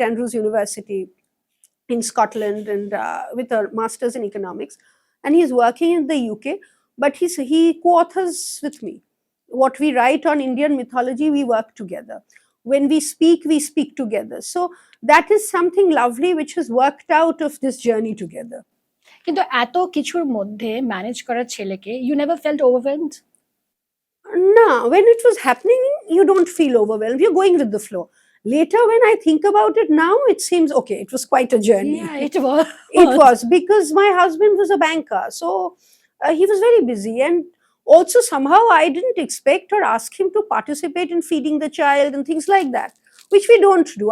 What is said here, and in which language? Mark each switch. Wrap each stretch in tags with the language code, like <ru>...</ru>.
<en>Andrews University in Scotland, and with a master's in economics. And he's working in the UK, but he co-authors with me. What we write on Indian mythology, we work together. When we speak together. So that is something lovely which has worked out of this journey together.</en> <bn>কিন্তু এত কিছুর মধ্যে manage করা ছেলেকে,</bn> <en>you never felt overwhelmed? No, when it was happening, you don't feel overwhelmed. You're going with the flow. Later, when I think about it now, it seems okay. It was quite a journey. Yeah, it was. It was, because my husband was a banker, so he was very busy. And also somehow I didn't expect or ask him to participate in feeding the child and things like that. which we don't do.</en>